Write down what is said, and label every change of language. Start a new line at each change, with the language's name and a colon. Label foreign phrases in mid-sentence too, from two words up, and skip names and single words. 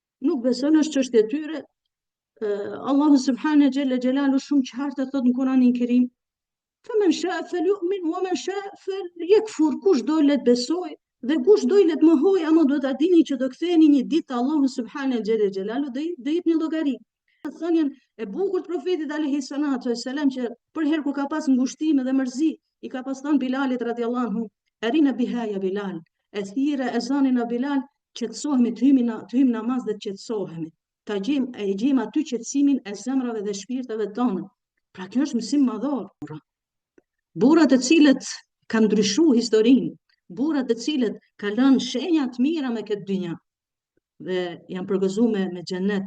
Albanian: nuk beson është çështje e tyre. Allahu
Arabic: سبحانه جل جلاله
Albanian: shumë qartë thot në Kur'anin Kerim,
Arabic: "فمن شاء فليؤمن ومن شاء فليكفر",
Albanian: kush do let besoj dhe kush do let mohoj, ama do ta dini që do ktheheni një ditë te Allahu
Arabic: سبحانه جل جلاله
Albanian: do jepni llogari. Thënien e bukur të profetit
Arabic: عليه الصلاة والسلام
Albanian: që për herë kur ka pas ngushtime dhe mërzi, i ka pas thënë Bilalit
Arabic: رضي الله عنه, "أرحنا بها يا بلال",
Albanian: e thirrë ezanin e Bilal, qetësohemi të hyjmë namaz dhe të qetësohemi. E gjejmë aty qetësimin e zemrave dhe shpirteve tona. Pra kjo është mësim madhor. Burrat të cilët kanë ndryshuar historinë, burrat të cilët kanë lënë shenja të mira me këtë dynja dhe janë përgëzuar me xhenet.